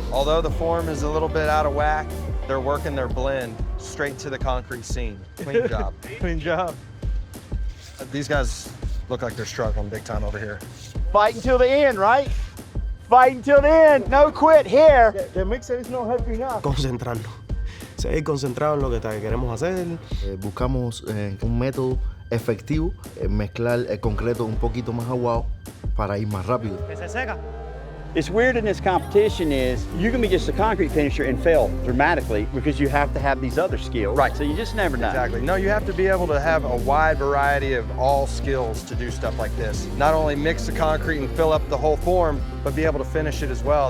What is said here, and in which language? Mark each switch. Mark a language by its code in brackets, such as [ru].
[en] Although the form is a little bit out of whack, they're working their blend straight to the concrete seam. Clean job. Clean job. These guys look like they're struggling big time over here. Fight until the end, right? Fight until the end. No quit here. The mixer is not helping us. [es] Concentrarnos. Seguir concentrados en lo que queremos hacer. Buscamos un método efectivo, mezclar el concreto un poquito más aguado para ir más rápido. Que se seca. [en] It's weird in this competition is you can be just a concrete finisher and fail dramatically because you have to have these other skills. Right. So you just never know. Exactly. No, you have to be able to have a wide variety of all skills to do stuff like this. Not only mix the concrete and fill up the whole form, but be able to finish it as well.